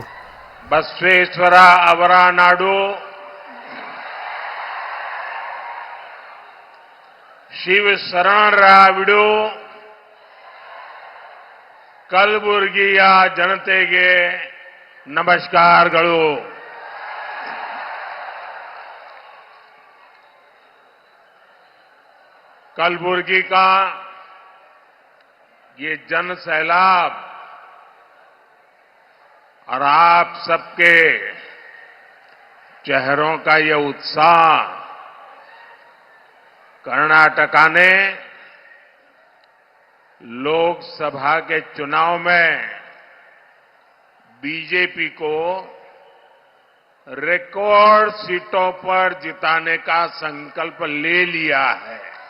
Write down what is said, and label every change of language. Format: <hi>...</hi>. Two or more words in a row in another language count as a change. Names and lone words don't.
<kn>ಬಸವೇಶ್ವರ ಅವರ ನಾಡು, ಶಿವ ಶರಣರ ಬಿಡು, ಕಲಬುರಗಿಯ ಜನತೆಗೆ ನಮಸ್ಕಾರಗಳು.</kn> <hi>कलबुर्गी का ये जन सैलाब और आप सबके चेहरों का ये उत्साह कर्नाटका ने लोकसभा के चुनाव में बीजेपी को रिकॉर्ड सीटों पर जिताने का संकल्प ले लिया है.</hi>